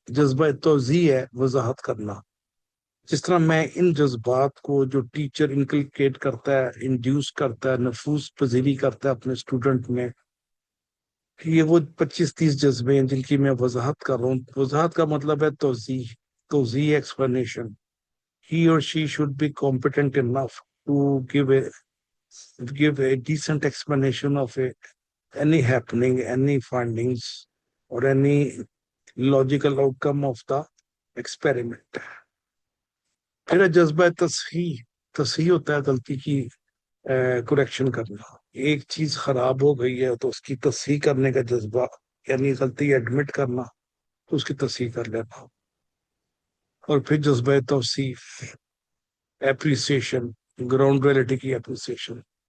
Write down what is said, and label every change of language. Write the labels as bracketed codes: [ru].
[ur] جذبہ توضیح ہے وضاحت کرنا. جس طرح میں ان جذبات کو جو ٹیچر انکلکیٹ کرتا ہے, انڈیوس کرتا ہے, نفوذ پذیری کرتا ہے اپنے اسٹوڈنٹ میں, یہ وہ 25-30 جذبے ہیں جن کی میں وضاحت کر رہا ہوں. وضاحت کا مطلب ہے توضیح. توضیح explanation. [en] He or she should be competent enough to give a decent explanation of any happening, any findings, or any logical outcome of the experiment. [ur] پھر جذبہ تصحیح. تصحیح ہوتا ہے غلطی کی کریکشن کرنا. ایک چیز خراب ہو گئی ہے تو اس کی تصحیح کرنے کا جذبہ, یعنی غلطی ایڈمٹ کرنا تو اس کی تصحیح کر لینا. اور پھر جذبہ توصیف, اپریسیشن, گراؤنڈ ریئلٹی کی اپریسیشن.